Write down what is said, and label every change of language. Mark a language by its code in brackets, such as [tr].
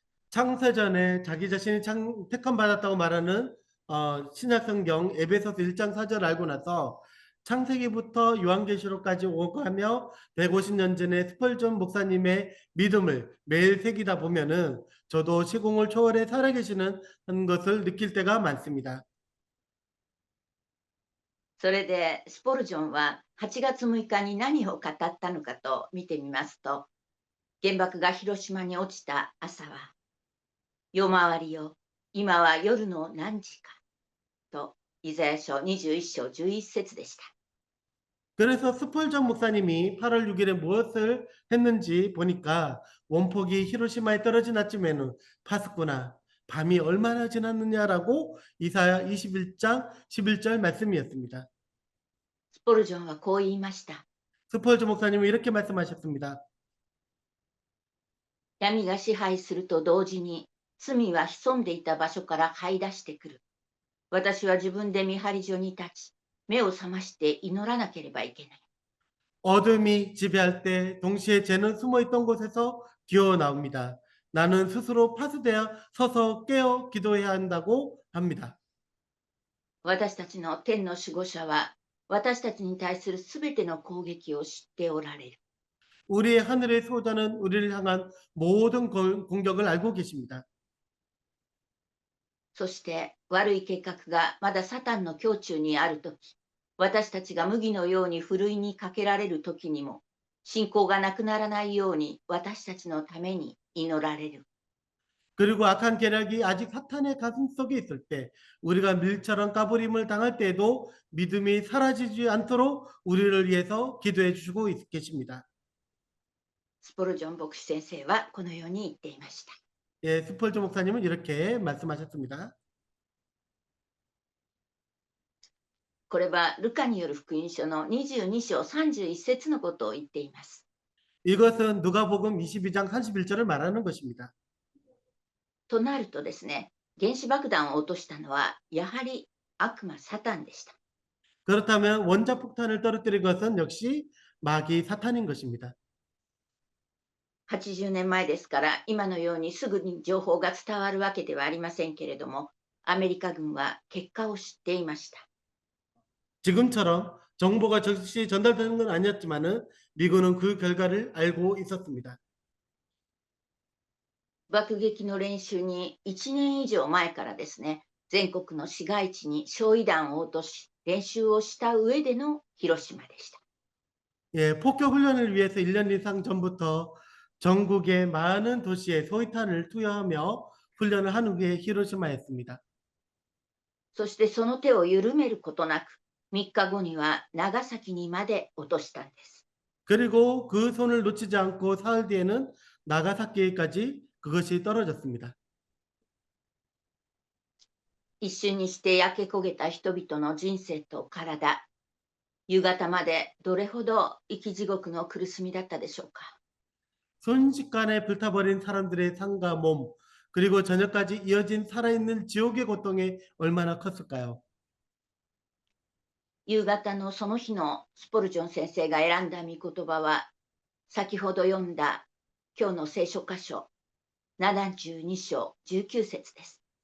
[ko] 창세전에 자기 자신이 택함 받았다고 말하는 신약성경 에베소서 1장 4절 알고 나서 창세기부터 요한계시록까지 오가며 150년 전에 스펄전 목사님의 믿음을 매일 새기다 보면은 저도 시공을 초월해 살아계시는 것을 느낄 때가 많습니다. [ja] それでスポルジョンは8月6日に何を語ったのかと見てみますと、原爆が広島に落ちた朝は、夜回りよ、今は夜の何時かと、イザヤ書21章11節でした。 [ko] 그래서 스펄전 목사님이 8월 6일에 무엇을 했는지 보니까 원폭이 히로시마에 떨어진 아침에는 파스쿠나 밤이 얼마나 지났느냐라고 이사야 21장 11절 말씀이었습니다. [ja] スポルジョンはこう言いました。 [ko] 스펄전 목사님은 이렇게 말씀하셨습니다. [ja] 闇が支配すると同時に、罪は潜んでいた場所から這い出してくる。私は自分で見張り所に立ち、目を覚まして祈らなければいけない。 [ko] 어둠이 지배할 때 동시에 죄는 숨어있던 곳에서 기어나옵니다. 나는 스스로 파수되어 서서 깨어 기도해야 한다고 합니다. [ja] 私たちの天の守護者は、私たちに対するすべての攻撃を知っておられる。 [ko] 우리의 하늘의 소자는 우리를 향한 모든 공격을 알고 계십니다. [ja] そして悪い計画がまだサタンの胸中にあるとき、私たちが麦のようにふるいにかけられるときにも、信仰がなくならないように私たちのために祈られる。 [ko] 그리고 악한 계략이 아직 사탄의 가슴 속에 있을 때 우리가 밀처럼 까부림을 당할 때에도 믿음이 사라지지 않도록 우리를 위해서 기도해 주시고 계십니다. [ja] スポルジョン牧師先生はこのように言っていました。 [ko] 예, 스펄전 목사님은 이렇게 말씀하셨습니다. [ja] これはルカによる福音書の22章31節のことを言っています。 [ko] 이것은 누가복음 22장 31절을 말하는 것입니다. [ja] となるとですね、原子爆弾を落としたのはやはり悪魔サタンでした。 [ko] 그렇다면 원자폭탄을 떨어뜨린 것은 역시 마귀 사탄인 것입니다. [ja] 80年前ですから今のようにすぐに情報が伝わるわけではありませんけれども、アメリカ軍は結果を知っていました。 [ko] 지금처럼 정보가 즉시 전달되는 건 아니었지만은 미군은 그 결과를 알고 있었습니다. [ja] 爆撃の練習に1年以上前からですね、全国の市街地に焼夷弾を落とし、練習をした上での広島でした。 [ko] 예, 폭격 훈련을 위해서 1년 이상 전부터 전국의 많은 도시에 소위탄을 투여하며 훈련을 한 후에 히로시마였습니다. [ja] そしてその手を緩めることなく、3日後には長崎にまで落としたんです。 [ko] 그리고 그 손을 놓치지 않고 사흘 뒤에는 나가사키까지 그것이 떨어졌습니다. [ja] 一瞬にして焼け焦げた人々の人生と体、夕方までどれほど生き地獄の苦しみだったでしょうか。 [ko] 순식간에 불타버린 사람들의 삶과 몸, 그리고 저녁까지 이어진 살아있는 지옥의 고통이 얼마나 컸을까요? [ja] 夕方のその日のスポルジョン先生が選んだ御言葉は、先ほど読んだ今日の聖書箇所、72章19節です。